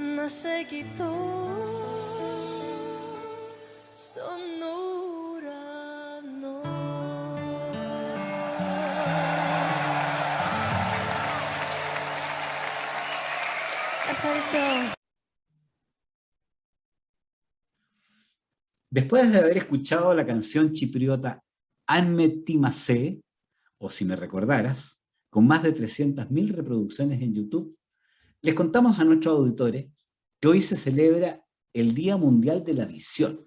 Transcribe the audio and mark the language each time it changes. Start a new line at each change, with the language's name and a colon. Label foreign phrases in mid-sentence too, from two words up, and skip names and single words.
Spanish: se quitó.
Greek: Στον ουρανό. Ευχαριστώ.
Spanish: Después de haber escuchado la canción chipriota Anme Timase, o Si me recordaras, con más de 300.000 reproducciones en YouTube, les contamos a nuestros auditores que hoy se celebra el Día Mundial de la Visión.